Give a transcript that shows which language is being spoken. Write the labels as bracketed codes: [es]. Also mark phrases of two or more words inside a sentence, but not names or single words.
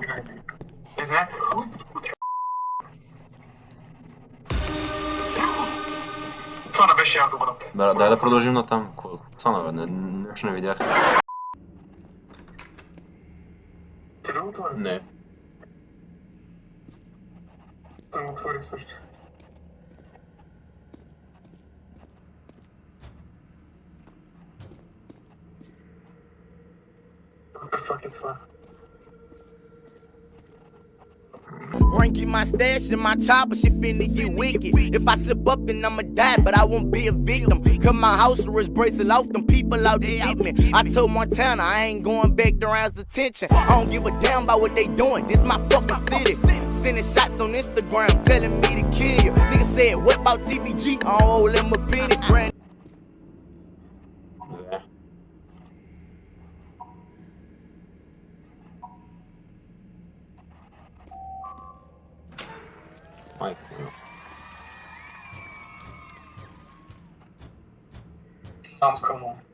[bg] Не знае. Това не беше яко, брат. Да, дай да продължим натам. Какво стана, бе? Нещо не видях. Ти ли го отвори? Не. Той го отворих също. [en] What the fuck [bg] е това? [en] Ranking my stash in my chopper, she finna get wicked. If I slip up, then I'ma die, but I won't be a victim. Cut my house arrest bracelet off, them people out there get me. I told Montana I ain't going back to rouse attention. I don't give a damn about what they doing, this my fucking city. Sending shots on Instagram, telling me to kill you. Nigga said, what about TBG? I don't owe them a penny. Brand [bg] Майко. Мамка му.